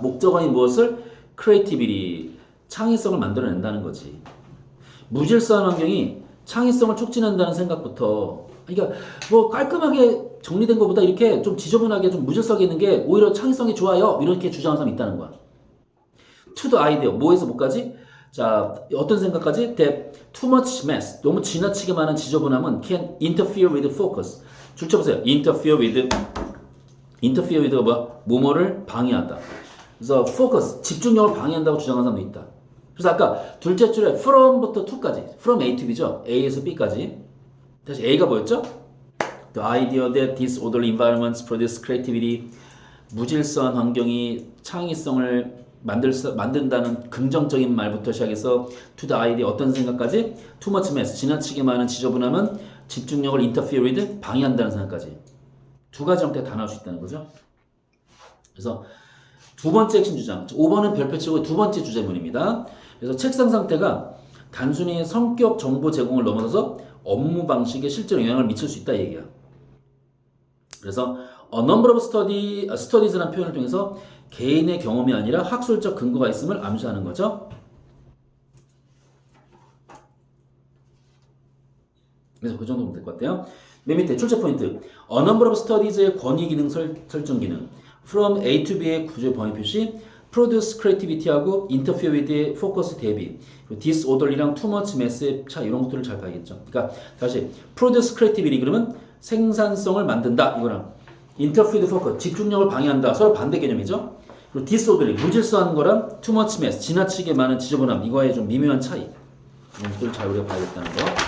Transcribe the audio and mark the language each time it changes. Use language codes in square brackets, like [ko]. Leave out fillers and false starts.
[ko] 목적어인 무엇을? creativity, 창의성을 만들어낸다는 거지. 무질서한 환경이 창의성을 촉진한다는 생각부터, 그러니까 뭐 깔끔하게 정리된 것보다 이렇게 좀 지저분하게 좀 무질서하게 있는 게 오히려 창의성이 좋아요. 이렇게 주장하는 사람이 있다는 거야. [en] to the idea, [ko] 뭐에서 뭐까지? 자, 어떤 생각까지? [en] That too much mess, [ko] 너무 지나치게 많은 지저분함은 [en] can interfere with focus. [ko] 줄쳐보세요. interfere with가 뭐야? 뭐뭐를 방해한다. 그래서 focus, 집중력을 방해한다고 주장하는 사람도 있다. 그래서 아까 둘째 줄에 from부터 to까지, from A to B죠. A에서 B까지. 다시 A가 뭐였죠? [en] The idea that disorderly environments produce creativity. [ko] 무질서한 환경이 창의성을 만든다는 긍정적인 말부터 시작해서 [en] to the idea [ko] 어떤 생각까지? [en] too much mess, [ko] 지나치게 많은 지저분함은 집중력을 interfere with, 방해한다는 생각까지. 두 가지 형태가 다 나올 수 있다는 거죠. 그래서 두 번째 핵심 주장, 5번은 별표 치고 두 번째 주제문입니다. 그래서 책상 상태가 단순히 성격 정보 제공을 넘어서서 업무 방식에 실제로 영향을 미칠 수 있다 이 얘기야. 그래서 a number of studies라는 표현을 통해서 개인의 경험이 아니라 학술적 근거가 있음을 암시하는 거죠. 그래서 그 정도면 될 것 같아요. 맨 밑에 출제 포인트. [en] A number of studies의 권위 기능 설정 기능. From A to B의 구조 범위 표시. Produce creativity하고 interfere with의 focus 대비. [ko] disorderly랑 too much mess의 차 이런 것들을 잘 봐야겠죠. 그러니까 다시 [en] produce creativity [ko] 그러면 생산성을 만든다 이거랑 [en] interfere with focus [ko] 집중력을 방해한다 서로 반대 개념이죠. 그리고 disorderly 무질서한 거랑 [en] too much mess [ko] 지나치게 많은 지저분함 이거의 좀 미묘한 차이 이런 것들을 잘 우리가 봐야겠다는 거.